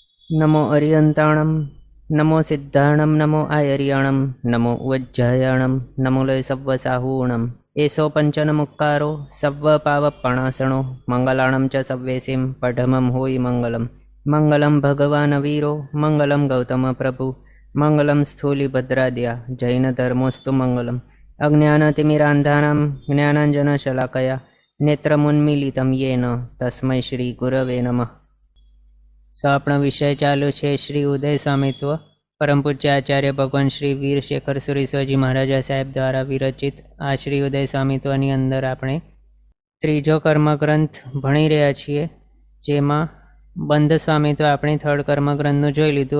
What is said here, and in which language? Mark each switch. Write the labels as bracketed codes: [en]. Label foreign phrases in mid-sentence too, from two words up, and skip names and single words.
[pra] नमो अरियंताणं नमो सिद्धाणं नमो आयर्याणं नमो उज्जयाणं नमो लय सव्वसाहूणम् एषो पंचनमुक्कारो सव्वपावपणासणो मंगलाणं च सव्वेसिं पठमं होयि मंगलम् [sa] मंगलं भगवान् वीरो मंगलं गौतम प्रभु मंगलं स्थूलिभद्राद्या जैनधर्मोऽस्तु मंगलम् अज्ञानतिमिरान्धानां ज्ञानाञ्जनशलाकया नेत्रमुन्मीलितं येन तस्मै श्रीगुरवे नमः। [gu] આપણો વિષય ચાલુ છે શ્રી ઉદય સ્વામિત્વ પરમ પૂજ્ય આચાર્ય ભગવાન શ્રી વીર શેખર સુરીશ્વરજી મહારાજા સાહેબ દ્વારા વિરચિત આ શ્રી ઉદય સ્વામિત્વની અંદર આપણે ત્રીજો કર્મગ્રંથ ભણી રહ્યા છીએ, જેમાં બંધ સ્વામિત્વ આપણે થર્ડ કર્મગ્રંથનું જોઈ લીધું.